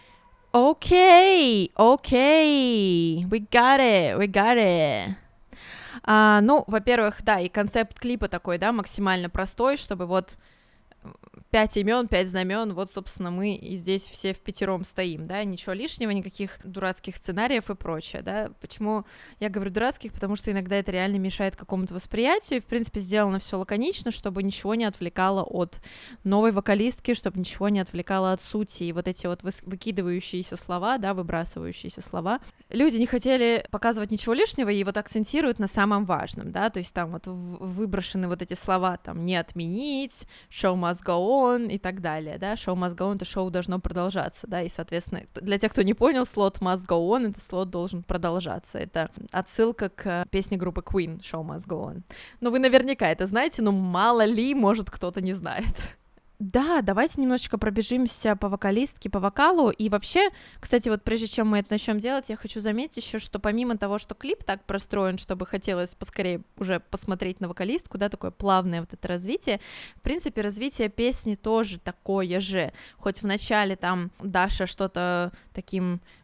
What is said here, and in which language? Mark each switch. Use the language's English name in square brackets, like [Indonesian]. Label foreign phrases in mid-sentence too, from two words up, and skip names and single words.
[Russian] Окей, [English] we got it. [Russian] Ну, во-первых, да, и концепт клипа такой, да, максимально простой, чтобы вот 5 имен, 5 знамен, вот, собственно, мы и здесь все впятером стоим, да, ничего лишнего, никаких дурацких сценариев и прочее, да. Почему я говорю дурацких? Потому что иногда это реально мешает какому-то восприятию, и, в принципе, сделано все лаконично, чтобы ничего не отвлекало от новой вокалистки, чтобы ничего не отвлекало от сути, и вот эти вот выкидывающиеся слова, да, выбрасывающиеся слова. Люди не хотели показывать ничего лишнего, и вот акцентируют на самом важном, да, то есть там вот выброшены вот эти слова, там, не отменить, [English] show must go on, [Russian] и так далее, да, [English] show must go on, [Russian] это шоу должно продолжаться, да, и, соответственно, для тех, кто не понял, слот [English] must go on, [Russian] это слот должен продолжаться, это отсылка к песне группы Queen, [English] show must go on. [Russian] Ну, вы наверняка это знаете, но мало ли, может, кто-то не знает. Да, давайте немножечко пробежимся по вокалистке, по вокалу, и вообще, кстати, вот прежде чем мы это начнем делать, я хочу заметить еще, что помимо того, что клип так простроен, чтобы хотелось поскорее уже посмотреть на вокалистку, да, такое плавное вот это развитие, в принципе, развитие песни тоже такое же, хоть в начале там Даша что-то таким...